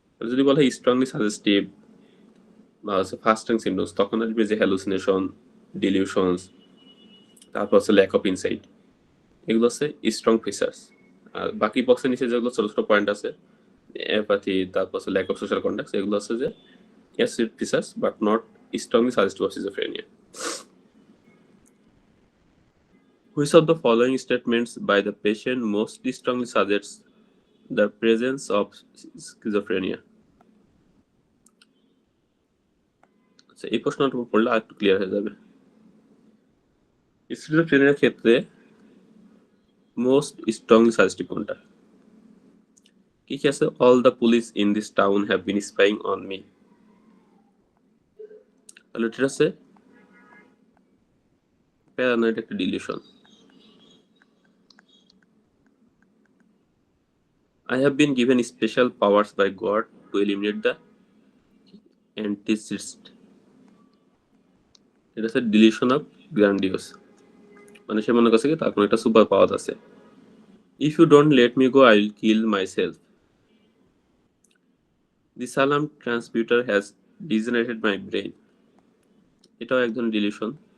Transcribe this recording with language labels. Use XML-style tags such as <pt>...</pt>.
<bn>যদি বলা হয় স্ট্রংলি সাজেস্টিভ বা হচ্ছে ফার্স্ট টাইম সিমটমস, তখন আসবে যে হ্যালুসিনেশন, ডিলিউশনস, তারপর হচ্ছে ল্যাক অফ ইনসাইট, এগুলো হচ্ছে স্ট্রং ফিচার্স। আর বাকি বক্সের নিচে যেগুলো ছোট ছোট পয়েন্ট আছে, অ্যাপাথি, তারপর হচ্ছে ল্যাক অফ সোশ্যাল কন্ট্যাক্টস, এগুলো হচ্ছে যে acid features</bn> <en>But not strongly suggestive of schizophrenia. Which of the following statements by the patient most strongly suggests the presence of schizophrenia?</en> <bn>আচ্ছা, এই প্রশ্নটা পড়লে আর একটু ক্লিয়ার হয়ে যাবে। স্কিজোফ্রেনিয়ার ক্ষেত্রে মোস্ট স্ট্রংলি সাজেস্টিভ কোনটা? কি কি আছে?</bn> <en>all the police in this town have been spying on me,</en> <bn>তাহলে এটা হচ্ছে প্যারানয়েড একটা dilution.</bn> <en>I have been given special powers by God to eliminate the antichrist,</en> <bn>এটা হচ্ছে ডিলিউশন অফ গ্র্যান্ডিওস। মানে সে মনে করছে কি তার কোনো একটা সুপার পাওয়ার আছে।</bn> <en>if you don't let me go I will kill myself, the সালাম transmitter has degenerated my brain,</en> <bn>এটাও এক ধরনের ডিলিউশন।</bn>